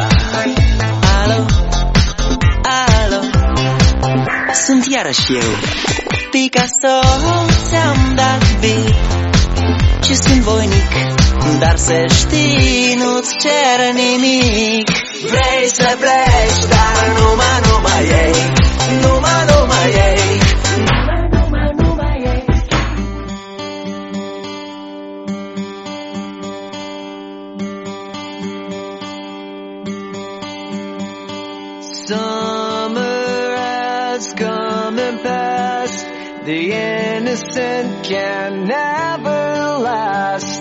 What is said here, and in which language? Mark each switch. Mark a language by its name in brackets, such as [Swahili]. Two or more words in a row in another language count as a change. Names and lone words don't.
[Romanian] Alo, alo, sunt iarăși eu, Picasso, ți-am dat bip și sunt voinic, dar să știi, nu-ți cer nimic. Vrei să pleci, dar numai ei, numai ei, numai ei. [English] Summer has come and passed. The innocent can never last.